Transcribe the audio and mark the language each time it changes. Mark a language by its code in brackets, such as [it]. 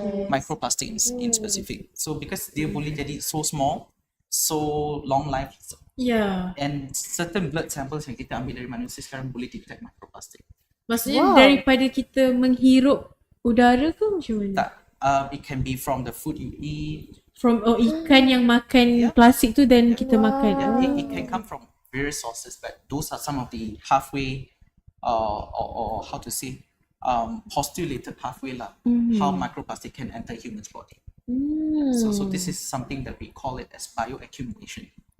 [en] Microplastic in specific. So because [ms] dia boleh jadi [en] so small, so long life. And certain blood samples [ms] yang kita ambil dari manusia sekarang boleh detect microplastic. Maksudnya daripada kita menghirup udara ke macam mana? [en] Tak, it can be from the food you eat. [ms] From ikan yang makan plastik tu dan kita makan. [en] It can come from various sources, but those are some of the halfway or how to say postulated pathway lah, how microplastic can enter human's body. So this is something that we call it as bioaccumulation.